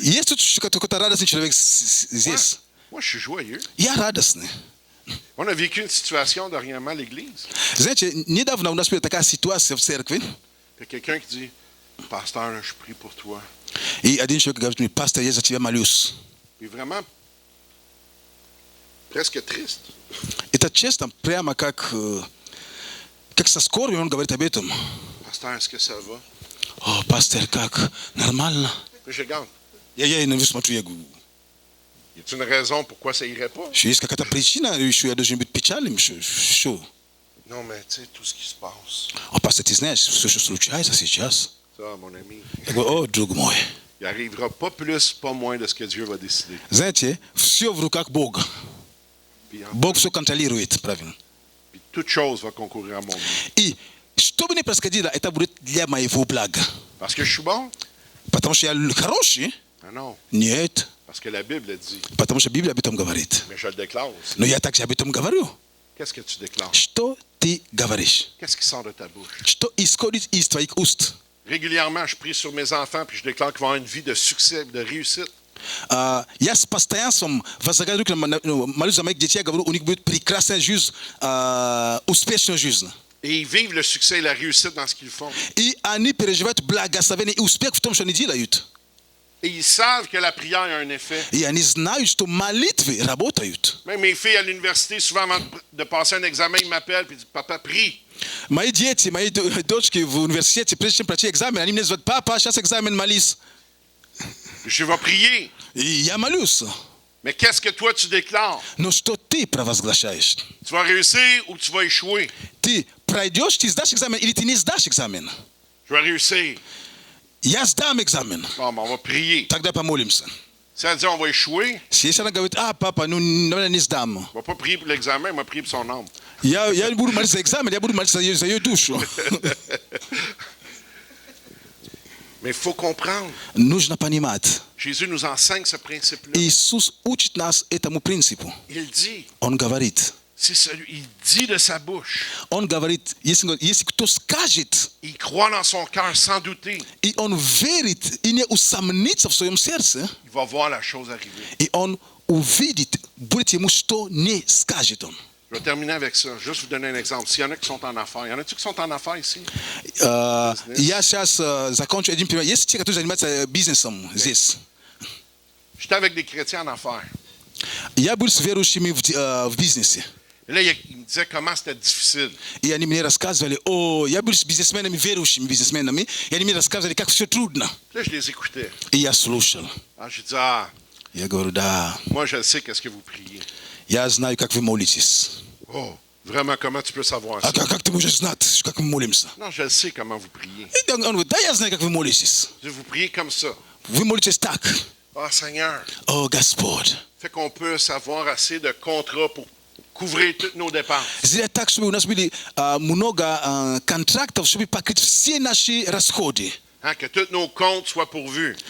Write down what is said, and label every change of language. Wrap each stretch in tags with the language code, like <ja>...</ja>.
<ru>Есть тут какой-то радостный человек здесь?</ru> <fr>Moi, je suis joyeux.</fr> <ru>Я радостный.</ru> <fr>On a vécu une situation dernièrement à l'église.</fr> <ru>Знаете, недавно у нас была такая ситуация в церкви,</ru> <fr>Il y a quelqu'un qui dit, pasteur, là, je prie pour toi.</fr> <ru>и один человек говорит мне, пастор, я за тебя молюсь.</ru> <fr>Il est vraiment presque triste.</fr> <ru>Это честно, прямо как со скорбью он говорит об этом.</ru> <fr>Pasteur, est-ce que ça va?</fr> <ru>О, пастор, как? Нормально?</ru> <fr>Je regarde.</fr> <ru>Я на него смотрю, я говорю,</ru> <fr>Y a-t-il une raison pourquoi ça irait pas?</fr> <ru>что есть какая-то причина, что я должен быть печальным, что?</ru> <fr>Non, mais tu sais, tout ce qui se passe.</fr> <ru>О, пастор, ты знаешь, все, что случается сейчас.</ru> <fr>Ça, mon ami,</fr> <ru>Я говорю, о, друг мой,</ru> <fr>il arrivera pas plus, pas moins de ce que Dieu va décider.</fr> <ru>знаете, все в руках Бога.</ru> <fr>Puis,</fr> <ru>Бог все контролирует, правильно.</ru> <fr>puis toute chose va concourir à mon bien.</fr> <ru>И что бы ни происходило, это будет для моего блага.</ru> <fr>Parce que je suis bon?</fr> <ru>Потому что я хороший?</ru> <fr>Ah non.</fr> <ru>Нет.</ru> <fr>Parce que la Bible le dit.</fr> <ru>Потому что Библия об этом говорит.</ru> <fr>Mais je le déclare aussi.</fr> <ru>Но я также об этом говорю.</ru> <fr>Qu'est-ce que tu déclares?</fr> <ru>Что ты говоришь?</ru> <fr>Qu'est-ce qui sort de ta bouche?</fr> <ru>Что исходит из твоих уст?</ru> <fr>Régulièrement, je prie sur mes enfants puis je déclare qu'ils vont avoir une vie de succès, de réussite.</fr> <ru>Я с постоянством возлагаю руки на молюсь за моих детей, я говорю, у них будет прекрасная жизнь, успешная жизнь.</ru> <fr>Et ils vivent le succès et la réussite dans ce qu'ils font.</fr> <ru>И они переживают благословение и успех в том, что они делают.</ru> <fr>Et ils savent que la prière a un effet.</fr> <ru>I oni znają, że to malitwy работают.</ru> <fr>Même mes filles à l'université, souvent avant de passer un examen, ils m'appellent et disent « Papa, prie ».</fr> <ru>Мои дети, мои дочки в университете, прежде чем пройти экзамен, они мне говорят: папа, сейчас экзамен, молись.</ru> <fr>Je vais prier.</fr> <ru>И я молюсь.</ru> <fr>Mais qu'est-ce que toi tu déclares?</fr> <ru>Но что ты провозглашаешь?</ru> <fr>Tu vas réussir ou tu vas échouer?</fr> <ru>Ты пройдешь, ты сдашь экзамен, или ты не сдашь экзамен?</ru> <fr>Je vais réussir.</fr> <ru>Я сдам экзамен.</ru> <fr>Bon, ben, on va prier.</fr> <ru>Тогда помолимся.</ru> <fr>Si elle dit on va échouer,</fr> <ru>Если она говорит: папа, ну, наверное, не сдам.</ru> <fr>on va pas prier pour l'examen, on va prier pour son âme.</fr> <ru>Я не буду молиться за экзамен, я буду молиться за ее душу.</ru> <fr>Mais il faut comprendre.</fr> <ru>Нужно понимать.</ru> <fr>Jésus nous enseigne ce principe-là.</fr> <ru>Иисус учит нас этому принципу.</ru> <fr>Il dit,</fr> <ru>Он говорит,</ru> <fr>c'est celui, il dit de sa bouche.</fr> <ru>он говорит, если кто скажет,</ru> <fr>Il croit dans son cœur sans douter.</fr> <ru>и он верит, и не усомнится в своем сердце,</ru> <fr>Il va voir la chose arriver.</fr> <ru>и он увидит, будет ему, что не скажет он.</ru> <fr>Je vais terminer avec ça. Juste vous donner un exemple. S'il y en a qui sont en affaires, y en a-tu qui sont en affaires ici?</fr> <ru>Я сейчас закончу один пример. Есть те, которые занимаются бизнесом здесь.</ru> <fr>J'étais avec des chrétiens en affaires.</fr> <ru>Я был с верующими в бизнесе.</ru> <fr>Et là, il me disait comment c'était difficile.</fr> <ru>И они мне рассказывали: я был с бизнесменами, верующими бизнесменами, и они мне рассказывали, как все трудно.</ru> <fr>Là, je les écoutais.</fr> <ru>И я слушал.</ru> <fr>Alors, j'ai dit, ah,</fr> <ru>Я говорю: да,</ru> <fr>moi, je sais qu'est-ce que vous priez.</fr> <ru>я знаю, как вы молитесь.</ru> <fr>Oh, vraiment, comment tu peux savoir ça?</fr> <ru>А как ты можешь знать, как мы молимся?</ru> <fr>Non, je sais comment vous priez.</fr> <ru>И он говорит: да, я знаю, как вы молитесь.</ru> <fr>Je dis, vous priez comme ça.</fr> <ru>Вы молитесь так:</ru> <fr>Ah, Seigneur,</fr> <ru>о, Господь,</ru> <fr>fait qu'on peut savoir assez de contrats pour couvrir toutes nos dépenses.</fr> <ru>сделай так, чтобы у нас были много контрактов, чтобы покрыть все наши расходы.</ru> <fr>Hein, que tous nos comptes soient pourvus.</fr>